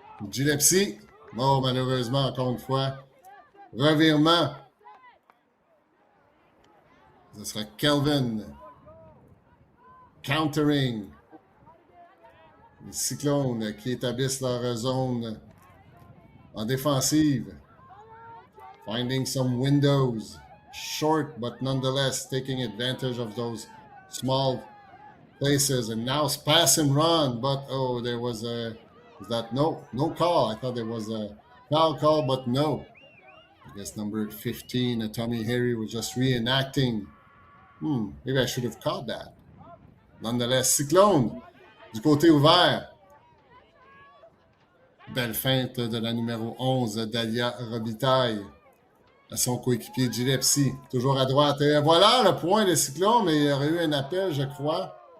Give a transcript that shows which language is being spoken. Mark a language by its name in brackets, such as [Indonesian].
[French] Gillespie. Oh, malheureusement, encore une fois. Revirement. Ce sera Kelvin. [English] Countering. [French] Les Cyclones qui établissent leur zone en défensive. [English] Finding some windows. Short, but nonetheless taking advantage of those small places. And now it's pass and run. But, oh, there was a... Was that no call? I thought there was a foul call, but no. I guess number 15, Tommy Harry, was just reenacting. Maybe I should have caught that. Nonetheless, [French] Cyclone, du côté ouvert. Belle feinte de la numéro 11, Dalia Robitaille, à son coéquipier Gillespie. Toujours à droite. Et voilà le point des Cyclones, mais il y aurait eu un appel, je crois.